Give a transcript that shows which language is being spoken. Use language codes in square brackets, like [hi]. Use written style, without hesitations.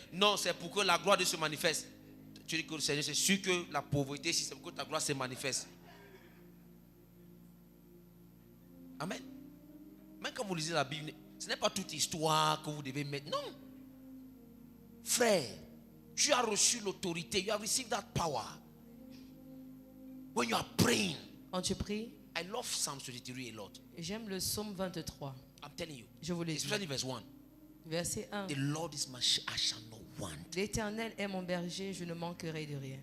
[fr] Non, c'est pour que la gloire de Dieu se manifeste. Tu dis que le Seigneur, c'est sûr que la pauvreté, si c'est pour que ta gloire se manifeste. Amen. Même quand vous lisez la Bible, ce n'est pas toute histoire que vous devez mettre. Non. Frère, tu as reçu l'autorité. [en] You have received that power. When you are praying. [fr] Quand tu pries, [en] I love Psalm 33 a lot. [fr] j'aime le psaume 23. [en] I'm telling you. [fr] Je vous le dis. [en] Especially verse 1. [fr] Verset 1. [en] The Lord is my shepherd, I shall not want. [fr] L'Éternel est mon berger, je ne manquerai de rien.